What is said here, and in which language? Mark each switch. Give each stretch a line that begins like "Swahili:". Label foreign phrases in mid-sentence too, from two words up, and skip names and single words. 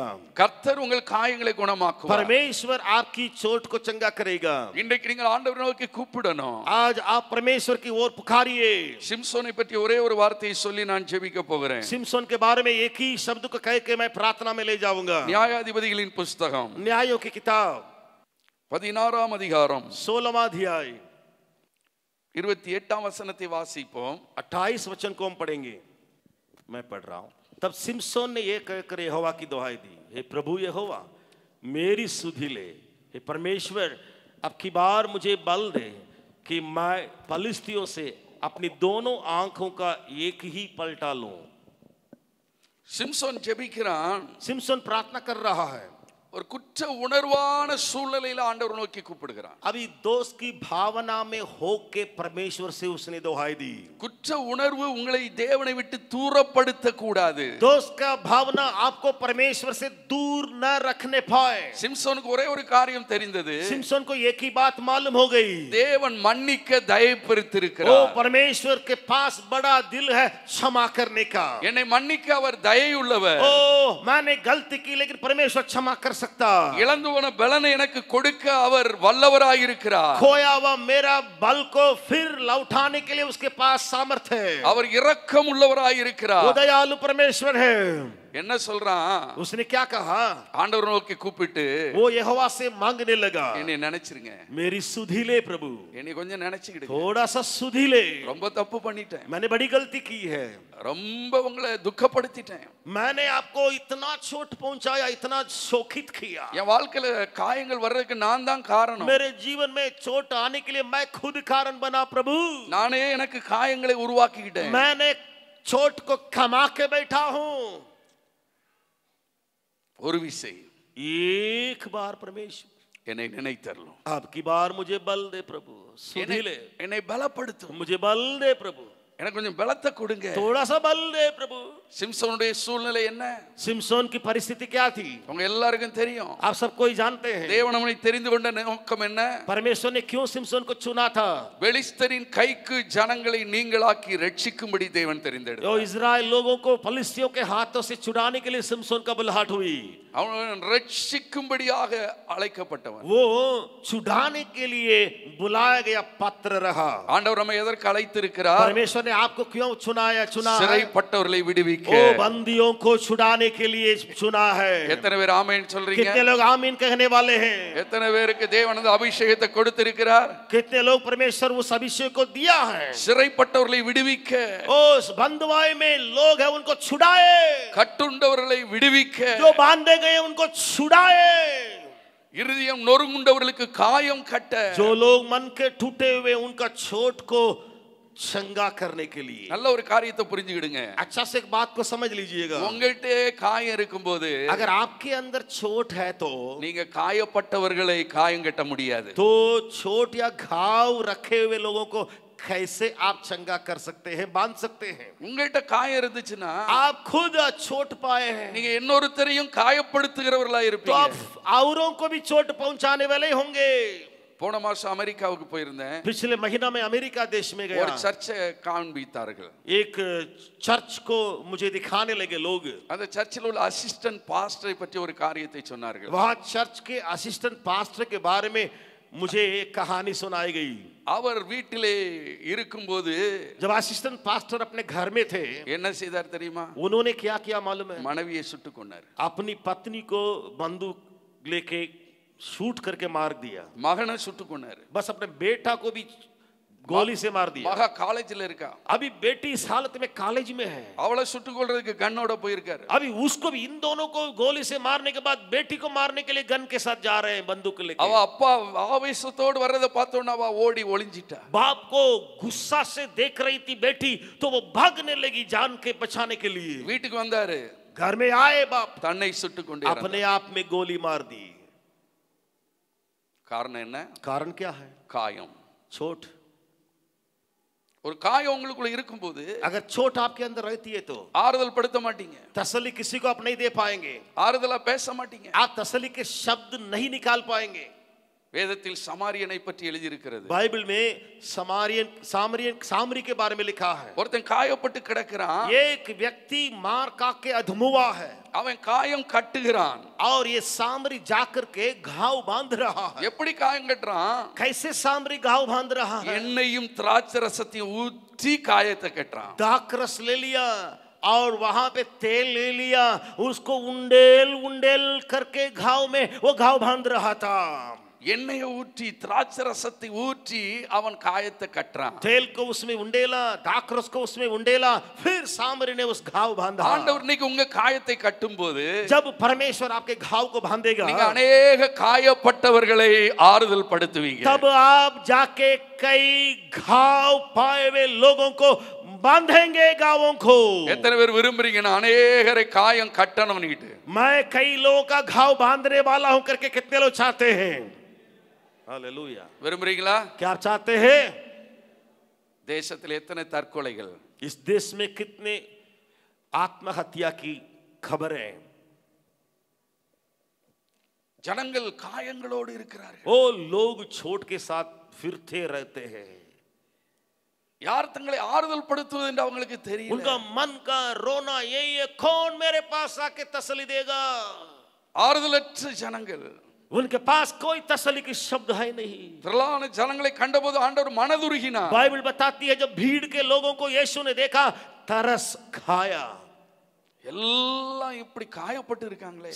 Tamil: கர்த்தர் உங்கள் காயங்களை குணமாக்குவார்.
Hindi: परमेश्वर आपकी चोट को चंगा करेगा.
Tamil: இன்றைக்கு நீங்கள் ஆண்டவரை நோக்கி கூப்பிடணும்.
Hindi: आज आप परमेश्वर की ओर पुकारिए.
Tamil: சிம்சோனை பற்றி ஒரே ஒரு வார்த்தையை சொல்லி நான் ஜெபிக்க போகிறேன்.
Hindi: सिमसोन के बारे में एक ही शब्द को कह के मैं प्रार्थना में ले जाऊंगा.
Tamil: நியாயாதிபதிகளின் புஸ்தகம்
Hindi: न्यायों की किताब
Tamil: 16ஆம் அதிகாரம்
Hindi: 16वां अध्याय
Tamil: 28ஆம் वचनத்தை வாசிப்போம்.
Hindi: 28 वचन को हम पढ़ेंगे. मैं पढ़ रहा हूं. तब सिमसोन ने यह कहकर यहोवा की दुहाई दी, हे प्रभु यहोवा मेरी सुधि ले. हे परमेश्वर अब की बार मुझे बल दे कि मैं फलिस्तियों से अपनी दोनों आंखों का एक ही पलटा लूं.
Tamil: சிம்சோன் ஜெபிக்கிறான்.
Hindi: सिमसोन प्रार्थना कर रहा है.
Tamil: ஒரு குற்ற உணர்வான சூழ்நிலையில ஆண்டவர் நோக்கி கூப்பிடுகிறான்.
Hindi: अभी दोष की भावना में होके परमेश्वर से उसने दुहाई दी.
Tamil: குற்ற உணர்வு உங்களை தேவனை விட்டு தூரப்படுத்த கூடாது.
Hindi: दोष का भावना आपको परमेश्वर से दूर न रखने पाए.
Tamil: சிம்சோனுக்கு ஒரே ஒரு காரியம் தெரிந்தது.
Hindi: सिमसोन को एक ही बात मालूम हो गई,
Tamil: தேவன் மன்னிக்க தயை ओ பெற்றிருக்கிறார்.
Hindi: परमेश्वर के पास बड़ा दिल है क्षमा करने का.
Tamil: என்னை மன்னிக்க அவர் தயையுள்ளவர்.
Hindi: ओ मैंने गलती की लेकिन परमेश्वर क्षमा कर सकता.
Tamil: இழந்து போன பலனை எனக்கு கொடுக்க அவர் வல்லவராயிருக்கிறார்.
Hindi: खोया हुआ मेरा बल को फिर लौटाने के लिए उसके पास सामर्थ है.
Tamil: அவர் இரக்கம் உள்ளவராயிருக்கிறார்.
Hindi: वो दयालु परमेश्वर है.
Tamil: என்ன சொல்றான்?
Hindi: उसने क्या कहा?
Tamil: ஆண்டவர் நோக்கி கூப்பிட்டு
Hindi: वो यहोवा से मांगने लगा,
Tamil: என்னை நினைச்சிருங்க,
Hindi: मेरी सुधि ले प्रभु.
Tamil: என்னை கொஞ்சம் நினைச்சுக்கிடுங்க.
Hindi: थोड़ा सा सुधि ले.
Tamil: ரொம்ப தப்பு பண்ணிட்டேன்.
Hindi: मैंने बड़ी गलती की है.
Tamil: ரொம்ப உங்களை துக்கப்படுத்திட்டேன்.
Hindi: मैंने आपको इतना चोट पहुंचाया, इतना शोकित किया.
Tamil: என் வாழ்க்கையில காயங்கள் வர்றதுக்கு நான் தான் காரணம்.
Hindi: मेरे जीवन में चोट आने के लिए मैं खुद कारण बना प्रभु.
Tamil: நானே எனக்கு காயங்களை உருவாக்கிக்கிட்டேன்.
Hindi: मैंने चोट को कमा के बैठा हूं.
Tamil: ஒரு விஷயம்,
Hindi: एक बार परमेश्वर
Tamil: என்னை நினைத்தரலும்.
Hindi: आपकी बार मुझे बल दे प्रभु. सुधि ले,
Tamil: என்னை பலப்படுத்தும்.
Hindi: मुझे बल दे प्रभु.
Tamil: எனக்கு கொஞ்சம் பலத்தை கொடுங்க.
Hindi: थोड़ा सा बल दे प्रभु.
Tamil: சிம்சோனுடைய சூழ்நிலை என்ன?
Hindi: सिमसोन की परिस्थिति क्या थी?
Tamil: உங்க எல்லாருக்கும் தெரியும்.
Hindi: आप सब कोई जानते हैं.
Tamil: தேவன் அவனை தெரிந்து கொண்ட நோக்கம் என்ன?
Hindi: परमेश्वर ने क्यों सिमसोन को चुना था?
Tamil: பெலிஸ்தரின் கைக்கு ஜனங்களை நீங்களாக்கி ரட்சிக்கும்படி தேவன் தெரிந்தெடுத்தார்.
Hindi: जो इजराइल लोगों को फिलिस्तियों के हाथों से छुड़ाने के लिए सिमसोन का बुलाहट हुई.
Tamil: அவன் ரட்சிக்கும்படியாக அழைக்கப்பட்டவன்.
Hindi: वो छुड़ाने के लिए बुलाया गया पात्र रहा.
Tamil: ஆண்டவர் நம்மை எதற்கு அழைத்திருக்கிறார்?
Hindi: परमेश्वर ने आपको क्यों चुना है?
Tamil: சிறைப்பட்டவர்களை விடுவிக்க.
Hindi: वो बंदियों को छुड़ाने के लिए चुना है.
Tamil: எத்தனை பேர் ஆமென் சொல்றீங்க?
Hindi: कितने लोग आमीन कहने वाले हैं?
Tamil: எத்தனை பேருக்கு தேவன் அந்த அபிஷேகத்தை கொடுத்திருக்கிறார்?
Hindi: कितने लोग परमेश्वर उस अभिषेक को दिया है?
Tamil: சிறைப்பட்டவர்களை விடுவிக்க.
Hindi: उस बंधुआई में लोग हैं उनको छुड़ाए.
Tamil: கட்டுண்டவர்களை விடுவிக்க.
Hindi: जो बांधे गए उनको छुड़ाए.
Tamil: இருதயம் நொறுங்குண்டவர்களுக்கு காயம் கட்ட.
Hindi: जो लोग मन के टूटे हुए उनका चोट को चंगा करने के लिए.
Tamil: நல்ல ஒரு காரியத்தை புரிஞ்சுக்கிடுங்க.
Hindi: अच्छा से एक बात को समझ लीजिएगा.
Tamil: உங்கள்கிட்ட காயம் இருக்கும்போது
Hindi: अगर आपके अंदर चोट है तो
Tamil: நீங்க காயப்பட்டவர்களை காயம் கட்ட முடியாது.
Hindi: तो चोट या घाव रखे हुए लोगों को कैसे आप चंगा कर सकते हैं, बांध सकते हैं?
Tamil: உங்கள்கிட்ட காயம் இருந்துச்சுன்னா
Hindi: आप खुद चोट पाए हैं
Tamil: நீங்க இன்னொருத்தரையும் காயப்படுத்துகிறவர்களா
Hindi: तो
Tamil: இருப்பீங்க.
Hindi: आप औरों को भी चोट पहुंचाने वाले होंगे.
Tamil: போன மாசம் அமெரிக்காவுக்கு போயிருந்தேன்.
Hindi: पिछले महीना में अमेरिका देश में गया.
Tamil: ஒரு சர்ச்சை காண்பித்தார்கள்.
Hindi: एक चर्च को मुझे दिखाने लगे लोग.
Tamil: அந்த சர்ச்சில் உள்ள
English: assistant pastorai
Tamil: பற்றி ஒரு காரியத்தை சொன்னார்கள்.
Hindi: वहां चर्च के
English: assistant pastor
Hindi: के बारे में मुझे एक कहानी सुनाई गई.
Tamil: அவர் வீட்டிலே இருக்கும்போது
Hindi: जब
English: assistant pastor
Hindi: अपने घर में थे
Tamil: என்ன செய்தார் தெரியுமா?
Hindi: उन्होंने क्या किया मालूम है?
Tamil: மனைவியை சுட்டுக் கொண்டார்.
Hindi: अपनी पत्नी को बंदूक लेके शूट करके मार दिया.
Tamil: மகனை சுட்டுக் கொண்டார்.
Hindi: बस अपने बेटा को भी गोली से मार दिया.
Tamil: மகா காலேஜ்ல இருக்கா.
Hindi: अभी बेटी इस हालत में कॉलेज में है.
Tamil: அவளை சுட்டுக் கொள்றதுக்கு கண்ணோட போயிருக்காரு.
Hindi: अभी उसको भी इन दोनों को गोली से मारने के बाद बेटी को मारने के लिए गन के साथ जा रहे हैं बंदूक लेके.
Tamil: அவ அப்பா ஆவேசத்தோடு வர்றதை பார்த்தோன்னா அவ ஓடி ஒளிஞ்சிட்டா.
Hindi: बाप को गुस्सा से देख रही थी बेटी तो वो भागने लगी जान के बचाने के लिए.
Tamil: வீட்டுக்கு வந்தாரு.
Hindi: घर में आए बाप
Tamil: தன்னை சுட்டுக் கொண்டே
Hindi: अपने आप में गोली मार दी.
Tamil: காரணம் என்ன?
Hindi: कारण क्या है?
Tamil: காயம்.
Hindi: चोट.
Tamil: ஒரு காயம் உங்களுக்குள்ள இருக்கும்போது
Hindi: अगर चोट आपके अंदर रहती है तो
Tamil: ஆறுதல் படுத்த மாட்டீங்க.
Hindi: तसल्ली किसी को आप नहीं दे पाएंगे.
Tamil: ஆறுதலா பேச மாட்டீங்க.
Hindi: आप तसल्ली के शब्द नहीं निकाल पाएंगे.
Tamil: வேதத்தில் சமாரியனை பற்றி எழுதி இருக்கிறது.
Hindi: बाइबल में सामरी के बारे में लिखा है.
Tamil: ஒருத்தன் காயப்பட்டு கிடக்கிறான்.
Hindi: एक व्यक्ति मार का के अधमुआ है.
Tamil: அவன் காயம் கட்டுகிறான்.
Hindi: और ये सामरी जाकर के घाव बांध रहा है.
Tamil: எப்படி காயம் கட்டுறான்?
Hindi: कैसे सामरी घाव बांध रहा है?
Tamil: எண்ணெயும் திராட்சை ரசத்தையும் ஊற்றி காயத்தை கட்டுறான்.
Hindi: दाखरस ले लिया और वहां पे तेल ले लिया, उसको उंडेल उंडेल करके घाव में वो घाव बांध रहा था.
Tamil: எண்ணெயை ஊற்றி திராட்சை ரசத்தை ஊற்றி அவன் காயத்தை கட்டுறான்.
Hindi: तेल को उसमें उंडेला, दाखरस को उसमें उंडेला, फिर सामरी ने उस घाव बांधा.
Tamil: ஆண்டவர் இன்னைக்கு உங்க காயத்தை கட்டும்போது
Hindi: जब परमेश्वर आपके घाव को बांधेगा
Tamil: நீங்க अनेक காயப்பட்டவர்களை ஆறுதல் படுத்துவீங்க.
Hindi: तब आप जाके कई घाव पाए हुए लोगों को बांधेंगे गांवों को.
Tamil: எத்தனை பேர் விரும்புறீங்க நான் अनेகரை காயம் கட்டணும்னுட்டு?
Hindi: मैं कई लोगों का घाव बांधने वाला हूं करके कितने लोग चाहते हैं? हालेलुया.
Tamil: விரும்புறீங்களா?
Hindi: क्या आप चाहते हैं?
Tamil: தேசத்தில் எத்தனை தற்கொலைகள்,
Hindi: इस देश में कितने आत्महत्या की खबरें.
Tamil: ஜனங்கள் காயங்களோடு இருக்கிறார்கள்.
Hindi: वो लोग चोट के साथ फिरते रहते हैं.
Tamil: யார் தங்களை ஆறுதல் படுத்துவது என்று அவங்களுக்கு தெரியல.
Hindi: उनका मन का रोना यही है, कौन मेरे पास आके तसल्ली देगा?
Tamil: ஆறுதலற்ற ஜனங்கள்.
Hindi: उनके पास कोई तसल्ली की शब्द है नहीं.
Tamil: திரளான ஜனங்களை கண்டபோது ஆண்டவர் மனதுருகினார்.
Hindi: बाइबल बताती है जब भीड़ के लोगों को यीशु ने देखा तरस खाया.
Tamil: எல்லாம் இப்படி காயப்பட்டு இருக்காங்களே.